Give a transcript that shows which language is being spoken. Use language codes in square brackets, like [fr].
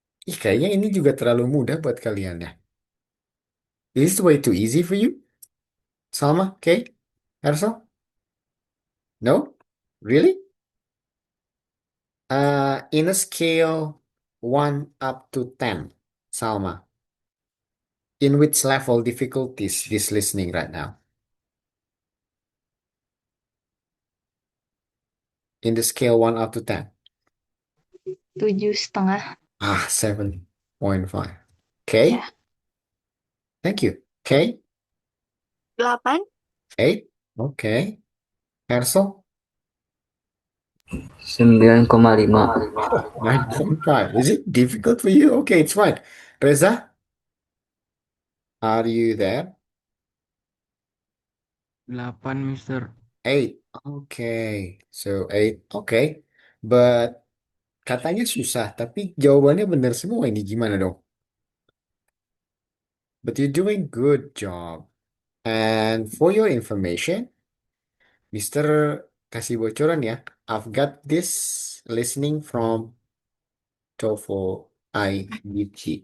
[id] Kayaknya ini juga terlalu mudah buat kalian ya. [en] Is this way too easy for you? Salma, Kay, Ersel? No? Really? In a scale 1 up to 10, Salma. In which level difficulties he's listening right now? In the scale 1 up to 10. 7,5. 7.5. Okay. Yeah. Thank you. Okay. 8. 8. Okay. Hersel? 9,5. 9.5. Is it difficult for you? Okay, it's fine. Reza, are you there? 8, Mister. 8. Okay. So 8. Okay. [id] But katanya susah, tapi jawabannya benar semua ini. Gimana dong? [en] But you're doing good job. And for your information, Mister [id] kasih bocoran ya. [en] I've got this listening from TOEFL IBT.